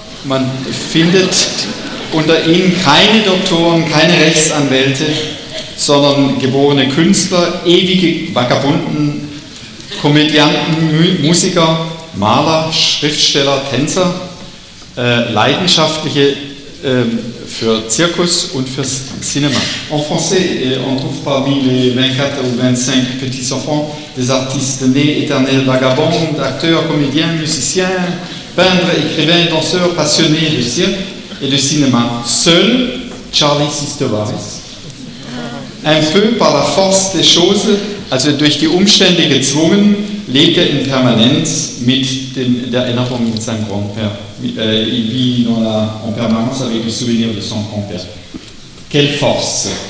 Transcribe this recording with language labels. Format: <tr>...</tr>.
<de>Man findet unter ihnen keine Doktoren, keine Rechtsanwälte, sondern geborene Künstler, ewige Vagabunden, Komödianten, Musiker, Maler, Schriftsteller, Tänzer, leidenschaftliche für Zirkus und fürs Cinéma.</de> <fr>En français, on trouve parmi les 24 ou 25 petits-enfants des artistes nés, éternels vagabonds, acteurs, comédiens, musiciens, peintres, écrivains, danseurs, passionnés de cirque et de cinéma. Seul Charlie Sistovaris, un peu par la force des choses,</fr> <de>also durch die Umstände gezwungen, lebt er in Permanenz mit der Erinnerung mit seinem Grand-Père.</de> <fr>Il vit en permanence avec le souvenir de son grand-père. Quelle force!</fr>